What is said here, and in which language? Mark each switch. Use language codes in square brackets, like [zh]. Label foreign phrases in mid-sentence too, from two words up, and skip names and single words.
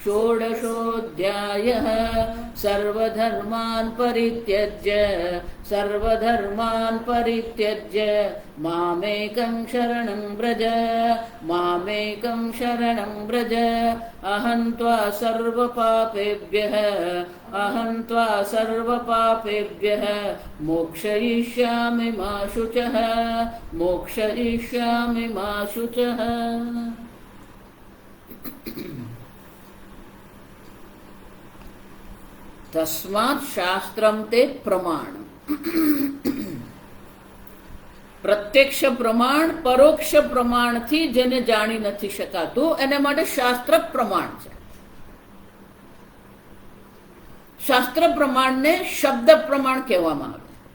[sa] षोडशोऽध्यायः सर्वधर्मान् परित्यज्य मामेकं शरणं व्रज अहं त्वा सर्वपापेभ्यः मोक्षयिष्यामि मा शुचः। तस्मात् शास्त्रम ते प्रमाण। [gu] પ્રત્યક્ષ પ્રમાણ પરોક્ષ પ્રમાણથી જેને જાણી નથી શકાતું એને માટે શાસ્ત્ર પ્રમાણ છે. શાસ્ત્ર પ્રમાણને શબ્દ પ્રમાણ કહેવામાં આવે.